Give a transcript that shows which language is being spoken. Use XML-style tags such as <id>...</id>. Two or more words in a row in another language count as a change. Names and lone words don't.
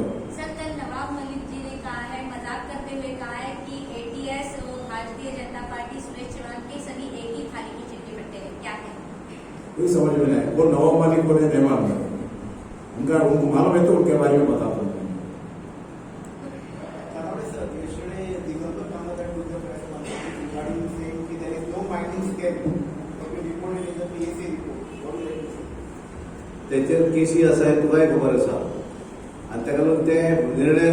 <hi>सर, कल नवाब मलिक जी ने कहा है, मजाक करते हुए कहा है कि एटीएस और भारतीय जनता पार्टी सुरेश चौहान के सभी एक ही थाली की चिट्ठी बट्टे हैं, क्या कहें? कोई समझ में नहीं, वो नवाब मलिक को नहीं मालूम है, उनको मालूम है तो उनके बारे में बताता हूँ।</hi> <kok>त्याचेर केसी आसा हे तुकाय खबर आसा आनी ताका लागून ते निर्णय</kok>